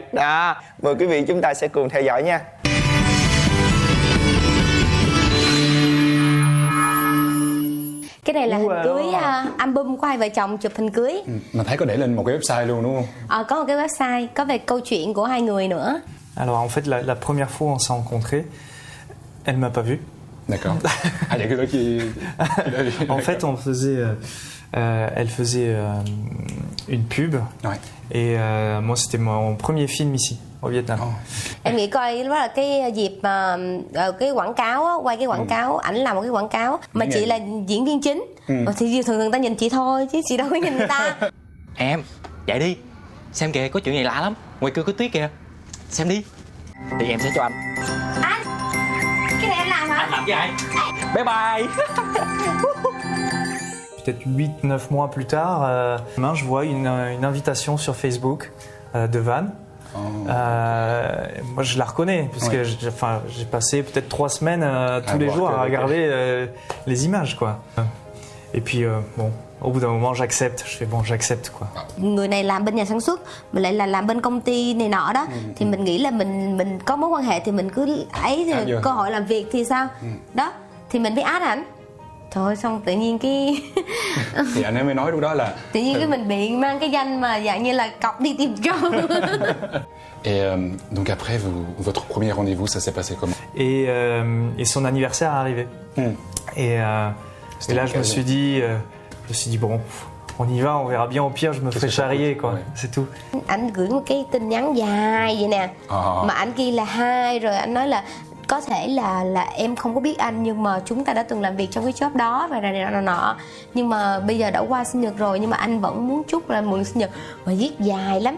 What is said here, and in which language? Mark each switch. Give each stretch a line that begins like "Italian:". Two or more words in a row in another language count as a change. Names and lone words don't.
Vietnamese: Đó, mời quý vị chúng ta sẽ cùng theo dõi nha. Cái này là hình cưới album của hai vợ chồng chụp hình cưới. Mà thấy có để lên một cái website luôn đúng không? Có một cái website có về câu chuyện của hai người nữa.
French: Alors en fait la première fois on s'est rencontrés, elle m'a pas vu. D'accord. Il y a que toi qui l'as vu. En fait on faisait elle faisait une pub. Ouais. Et moi c'était mon premier film ici au Vietnam.
Vietnamese: Em nghĩ coi đó là cái dịp mà cái quảng cáo á, quay cái quảng cáo, ảnh làm một cái quảng cáo mà chị là diễn viên chính. Thì thường người ta nhìn chị thôi chứ chị đâu có nhìn người ta. Em dậy đi, xem kìa, có chuyện này lạ lắm, ngoài kia có tuyết kìa, xem đi. Thì em sẽ cho anh. Anh, cái này anh làm hả? Anh làm với ai?
English: Bye bye.
French: Peut-être 8-9 mois plus tard, demain je vois une invitation sur Facebook de Van. Moi je la reconnais parce que j'ai passé peut-être 3 semaines tous les jours à regarder les images quoi. Et puis bon, au bout d'un moment j'accepte, je fais bon j'accepte quoi.
Vietnamese: Người này làm bên nhà sản xuất, mình lại là làm bên công ty này nọ đó, thì mình nghĩ là mình có mối quan hệ thì mình cứ ấy thì cơ hội làm việc thì sao? Đó, thì mình mới add ảnh. Thôi xong tự nhiên cái thì anh ấy mới nói lúc đó là tự nhiên cái mình bị mang cái danh mà dạng như là cọc đi tìm trộm.
French: Et donc après votre premier rendez-vous ça s'est passé comment? Et son anniversaire est arrivé. Et là je me suis dit bon, on y va, on verra bien, au pire je me ferai charrier quoi, c'est tout.
Vietnamese: Anh gửi một cái tin nhắn dài vậy nè, mà anh ghi là hi, rồi anh nói là có thể là em không có biết anh nhưng mà chúng ta đã từng làm việc trong cái job đó và này nọ, nhưng mà bây giờ đã qua sinh nhật rồi nhưng mà anh vẫn muốn chúc là mừng sinh nhật, và viết dài lắm.